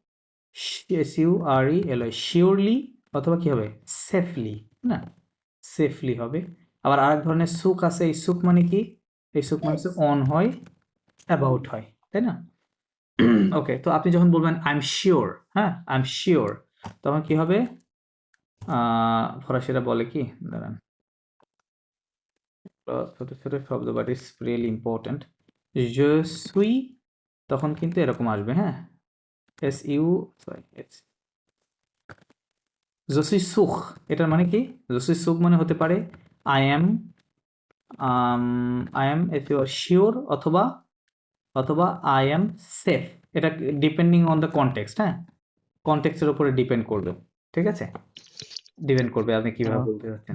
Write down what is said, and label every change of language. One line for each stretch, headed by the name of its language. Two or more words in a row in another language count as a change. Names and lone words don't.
Bangla: SURELY শিওরলি অথবা কি হবে সেফলি না সেফলি হবে আবার আরেক ধরনের সুখ আছে এই সুখ মানে কি এই সুখ মানে অন হয় অ্যাবাউট হয় তাই না ওকে তো আপনি যখন বলবেন
English: I am sure
Bangla: হ্যাঁ
English: I am sure
Bangla: তখন কি হবে ফরাসিরা বলে কি দাঁড়ান ছোট ছোট শব্দ
English: but it's really important
French: je suis
Bangla: তখন কিন্তু এরকম আসবে হ্যাঁ SU সরি
French: je suis sûr
Bangla: এটার মানে কি
French: je suis sûr
Bangla: মানে হতে পারে
English: I am sure
Bangla: অথবা অথবা
English: I am safe
Bangla: এটা
English: depending on the context
Bangla: হ্যাঁ কনটেক্সটের উপরে ডিপেন্ড করবে ঠিক আছে ডিপেন্ড করবে আপনি কিভাবে আহ, বলতে চাচ্ছেন